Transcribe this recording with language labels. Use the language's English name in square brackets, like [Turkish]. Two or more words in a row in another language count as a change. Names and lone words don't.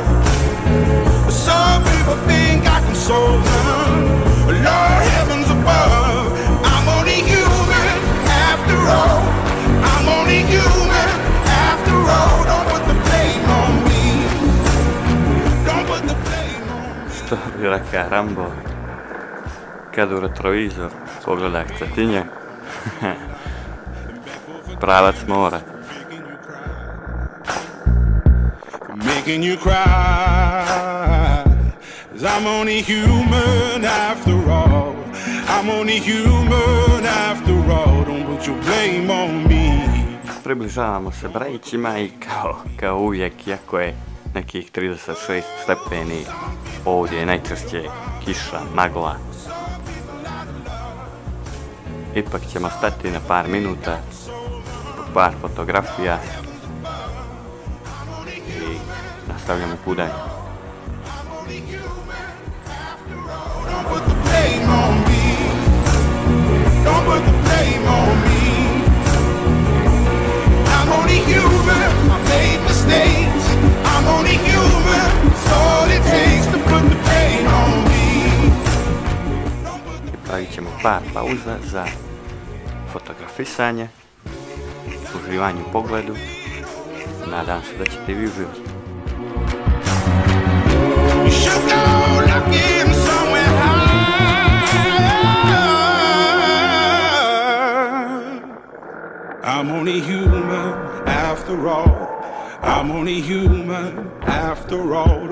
[English] Some people think I can solve them. Lord heavens above, I'm only human after all. I'm only human after all. Don't put the blame on me. Don't put the blame on me. [Bosnian] Što bi rekao Rambo? Kad u retrovizor pogledaj cetinje, pravac mora. [English] Making you cry, 'cause I'm only human after all. I'm only human after all. Don't put your blame on me. [Bosnian] Približavamo se Brajićima i kao uvijek, iako je nekih 36 stepeni, ovdje je najčešće kiša, magla. Ipak ćemo stati na par minuta, par fotografija i nastavljamo putanje. [English] Don't put the blame on me. Don't put the blame on me. I'm only human, I made mistakes. I'm only human, it's all it takes to put the blame on me. [Bosnian] Pravit ćemo par pauza za fotografisanje, uživanje u pogledu. Nadam se da ćete vi uživati. [English] You should go looking somewhere high. I'm only human after all. I'm only human after all.